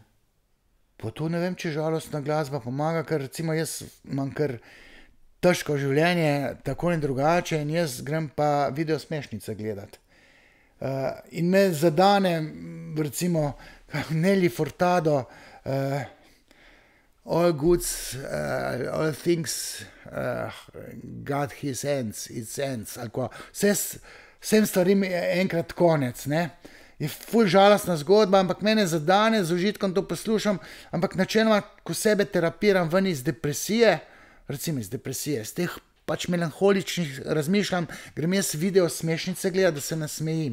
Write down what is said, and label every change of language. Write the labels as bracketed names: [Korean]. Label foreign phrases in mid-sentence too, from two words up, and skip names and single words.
[Slovenian] Pa to ne vem, če žalostna glasba pomaga, ker recimo jaz imam kar težko življenje, tako in drugače, in jaz grem pa video smešnice gledati. In me zadane, recimo, Nelly Furtado, [English] all goods, all things got his ends, its ends, [Slovenian] ali ko, vsem stvarim je enkrat konec, ne. Je ful žalostna zgodba, ampak mene zadane, z užitkom to poslušam, ampak načeloma, ko sebe terapiram ven iz depresije, recimo iz depresije, z teh pač melanholičnih razmišljam, grem jaz video smešnice gledati, da se nasmejim.